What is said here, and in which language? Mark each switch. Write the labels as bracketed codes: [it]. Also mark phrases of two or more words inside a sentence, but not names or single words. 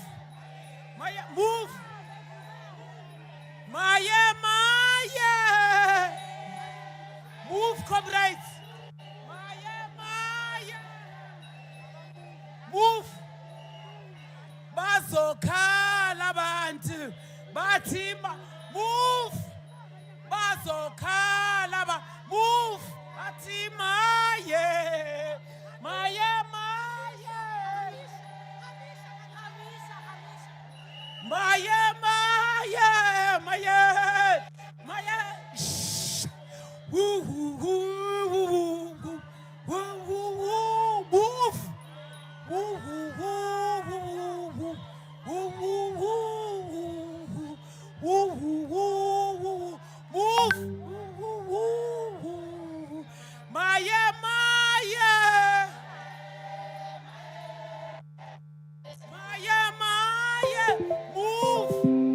[zu] Maye, move. Maye, maye. [en] Move, comrades. [zu] Maye, maye. Move. Bazokhala abantu bathi move. Bazokhala move. Bathi maye. Maye, maye. Maye, maye. Maye, maye. Shh. Woo, woo, woo, woo, woo, woo, woo, woo, move. Woo, woo, woo, woo, woo, woo, woo, woo, woo, woo, woo, move. Woo, woo, woo. Maye, maye. Maye, maye. Move.